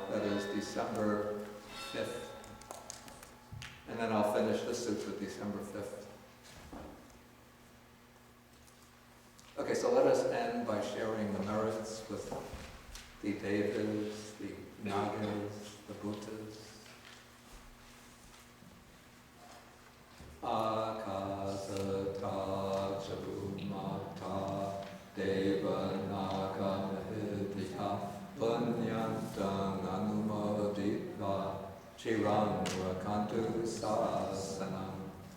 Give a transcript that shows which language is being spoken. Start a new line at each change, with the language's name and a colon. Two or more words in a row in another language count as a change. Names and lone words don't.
English: That is December 5th. And then I'll finish the sutra December 5th. Okay, so let us end by sharing the merits with the Devas, the Nagas, the Buddhas.
Pali: Akasata Chabumata Deva Naga Mahidika Punyantang Anumoditva Chiram Rakantu Sasanam